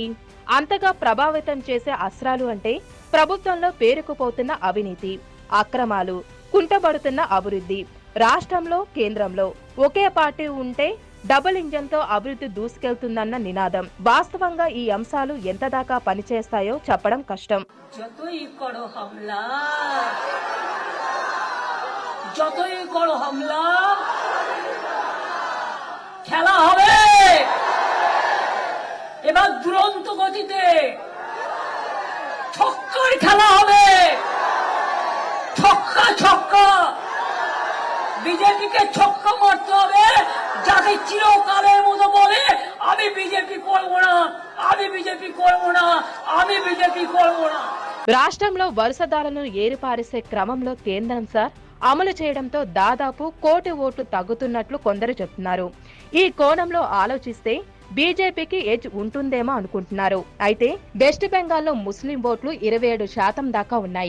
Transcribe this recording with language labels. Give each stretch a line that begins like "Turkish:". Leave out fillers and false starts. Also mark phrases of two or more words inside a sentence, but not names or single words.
Telugu: అంతగా ప్రభావితం చేసే అస్త్రాలు అంటే ప్రభుత్వంలో పేరుకుపోతున్న అవినీతి, అక్రమాలు, కుంటబడుతున్న అభివృద్ధి. రాష్ట్రంలో, కేంద్రంలో ఒకే పార్టీ ఉంటే
English: double engine
Telugu: తో అభివృద్ధి దూసుకెళ్తుందన్న నినాదం. వాస్తవంగా ఈ అంశాలు ఎంత దాకా పనిచేస్తాయో చెప్పడం కష్టం.
Bangla: খেলা হবে এবার দুরন্ত গতিতে, ছক্কার খেলা হবে, ছক্কা ছক্কা, বিজেপিকে ছক্কা মারতে হবে যাতে চিরকালের মতো বলে আমি বিজেপি করবো না, আমি বিজেপি করবো না, আমি বিজেপি করবো না.
Telugu: రాష్ట్రంలో వరుసదారులను ఏరిపారేసే క్రమంలో కేంద్రం సార్ అమలు చేయడంతో దాదాపు 1 కోటి ఓట్లు తగ్గుతున్నట్లు కొందరు చెప్తున్నారు. ఈ కోణంలో ఆలోచిస్తే బీజేపీకి ఎడ్జ్ ఉంటుందేమో అనుకుంటున్నారు. అయితే వెస్ట్ బెంగాల్లో ముస్లిం ఓట్లు 27% దాకా ఉన్నాయి.